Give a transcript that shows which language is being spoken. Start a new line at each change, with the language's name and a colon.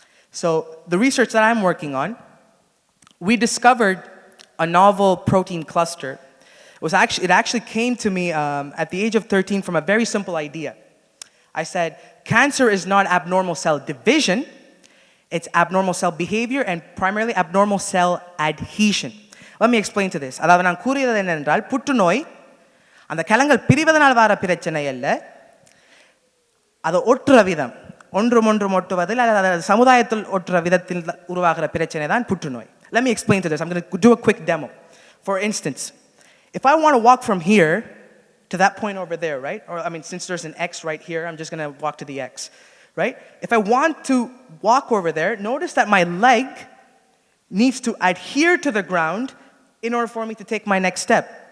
English: So the research that I'm working on, we discovered a novel protein cluster. It actually came to me at the age of 13 from a very simple idea. I said, cancer is not abnormal cell division. It's abnormal cell behavior and primarily abnormal cell adhesion. Let me explain to this.
Tamil: அதாவது நான் கூறியது என்னென்றால் புற்றுநோய் அந்த கலங்கள் பிரிவதனால் வர பிரச்சனை அல்ல, அது ஒட்டுற விதம், ஒன்றும் ஒட்டுவதில் அல்லது சமுதாயத்தில் ஒட்டுற விதத்தில் உருவாகிற பிரச்சனை தான் புற்றுநோய்.
English: Let me explain to this. I'm going to do a quick demo. For instance, if I want to walk from here to that point over there, right? Or since there's an X right here, I'm just going to walk to the X. Right? If I want to walk over there, notice that my leg needs to adhere to the ground in order for me to take my next step.